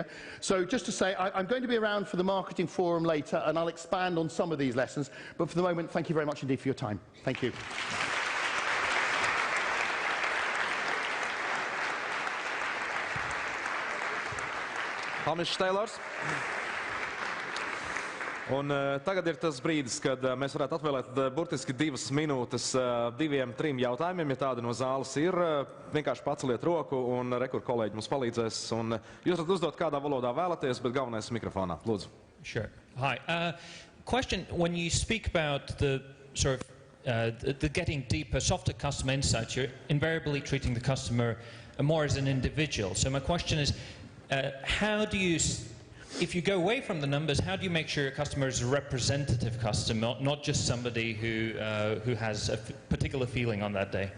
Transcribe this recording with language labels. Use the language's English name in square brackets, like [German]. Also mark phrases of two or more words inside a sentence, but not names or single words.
[English] So just to say, I'm going to be around for the marketing forum later, and I'll expand on some of these lessons, but for the moment, thank you very much indeed for your time. Thank you. Hamish Taylors. [Latvian] Un tagad ir tas brīdis, kad mēs varētu atvēlēt burtiski 2 minūtes 2-3 jautājumiem, ja tāda no zāles ir. Vienkārši paceliet roku un rekur kolēģi mums palīdzēs. Un jūs varat uzdot kādā valodā vēlaties, bet galvenais mikrofonā. Lūdzu. [English] Sure. Hi. Question, when you speak about the sort of the getting deeper, softer customer insights, you're invariably treating the customer more as an individual. So my question is, how do you, if you go away from the numbers, how do you make sure your customer is a representative customer, not just somebody who has a particular feeling on that day?